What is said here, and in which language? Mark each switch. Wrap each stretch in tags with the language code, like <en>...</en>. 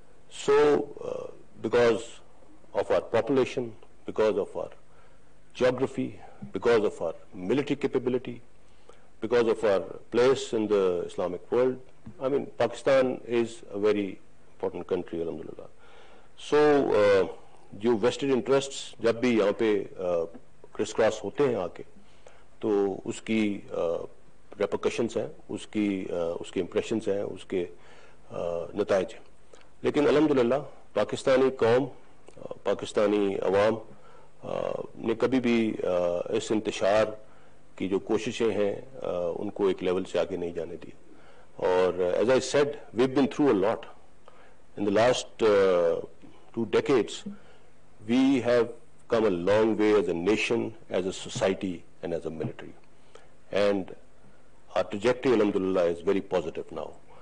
<en>So, because of our population, because of our geography, because of our military capability, because of our place in the Islamic world, I mean, Pakistan is a very important country, alhamdulillah. So,</en> <ur>जो vested interests जब भी यहाँ पे کرس cross ہوتے ہیں آ کے تو اس کی ریپرکشنز ہیں, اس کے امپریشنز ہیں, اس کے نتائج ہیں. لیکن الحمدللہ پاکستانی قوم, پاکستانی عوام نے کبھی بھی اس انتشار کی جو کوششیں ہیں ان کو ایک لیول سے آگے نہیں جانے دی.</ur> <en>اور as I said, we've been through a lot in the last 2 decades. We have come a long way as a nation, as a society, and as a military. And our trajectory, alhamdulillah, is very positive now.</en>